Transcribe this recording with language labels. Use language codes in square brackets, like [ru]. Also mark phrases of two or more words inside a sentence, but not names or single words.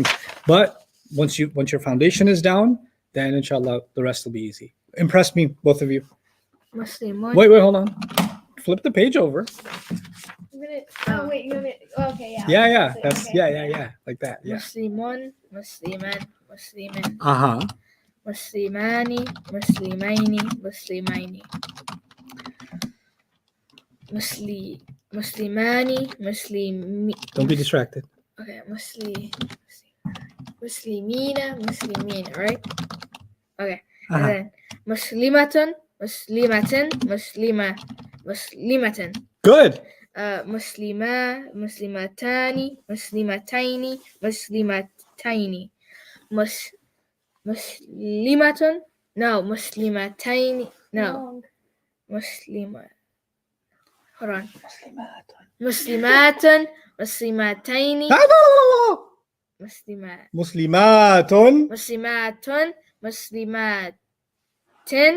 [en] But once your foundation is down, then inshallah the rest will be easy. Impress me, both of you. Muslimun. Wait, hold on. Flip the page over. Oh wait, you want me? Okay, yeah. Yeah. So, That's okay. yeah. Like that. Yeah. Muslimun, [ar] مسلمًا، مسلمٍ. [en] Uh-huh. [ar] مسلمانِ، مسلمَينِ، مسلمَينِ. مسلمانِ، مسلمِي. [en] Don't be distracted. [ar] Okay, مسلمِينَ، مسلمِينَ, [en] right? Okay, and Uh-huh. [ar] then مسلمةٌ، مسلمةٍ، مسلمةٍ. [en] Good. [ar] مسلمة، مسلمتانِ، مسلمتَينِ، مسلمتَينِ. [en] Muslimatun, no, Muslimataini, no, Wrong. Muslima. Hold on. [ar] مسلمةٌ، مسلمتَينِ، مسلمات. [en] Muslimatun. [ar] مسلمةٌ، مسلمةٍ,